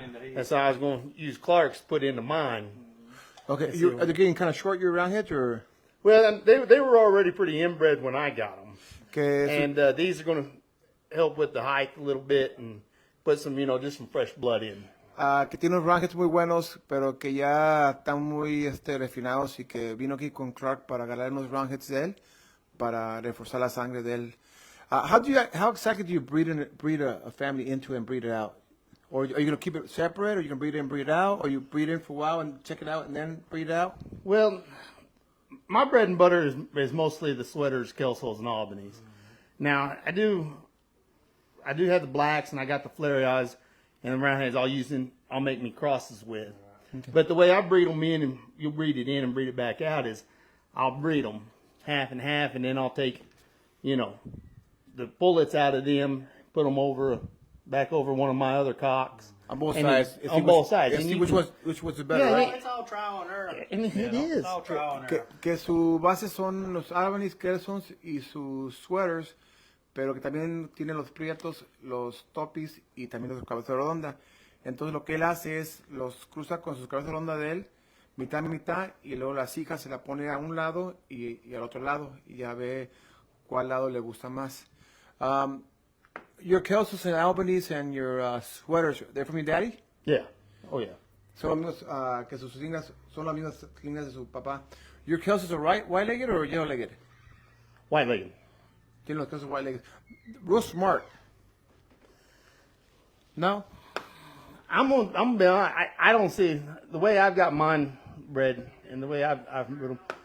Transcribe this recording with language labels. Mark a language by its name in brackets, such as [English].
[English] into his. And so I was going to use Clark's to put into mine. Okay, Yes, are they getting kind of short, your roundheads, or? Well, they were already pretty inbred when I got them. [Spanish] Que [English] And these are going to help with the height a little bit and put some, just some fresh blood in. [Spanish] que tiene unos roundheads muy buenos, pero que ya están muy refinados y que vino aquí con Clark para agarrar unos roundheads de él, para reforzar la sangre de él. [English] How exactly do you breed a family into and breed it out? Or are you going to keep it separate, or you can breed in and breed it out, or you breed in for a while and check it out and then breed it out? Well, my bread and butter is mostly the sweaters, kelsos, and Albanese. Now, I do have the blacks, and I got the flare eyes and the roundheads all used in I'll make me crosses with. Okay. But the way I breed them in, and you'll breed it in and breed it back out, is I'll breed them half and half, and then I'll take, the pullets out of them, put them back over one of my other cocks. On both and sides. On both sides. And which was the better, Yeah, right? It's all trial and error. And it is. It's all trial and error. [Spanish] Que su base son los Albany's, Kelsons y sus sweaters, pero que también tiene los prietos, los topis y también los cabeza redonda. Entonces lo que él hace es los cruza con sus cabezas redondas de él, mitad y mitad, y luego las hijas se la pone a un lado y al otro lado, y ya ve cuál lado le gusta más. [English] Your Kelsons and Albany's and your sweaters, they're from your daddy? Yeah. Oh, yeah. [Spanish] Son los que sus líneas son las mismas líneas de su papá. [English] Your Kelsons are white-legged or yellow-legged? White-legged. [Spanish] Tiene los Kelsons white-legged. [English] Real smart. [Spanish] No? [English] I'm gonna be honest, I don't see the way I've got mine bred and the way I've bred them.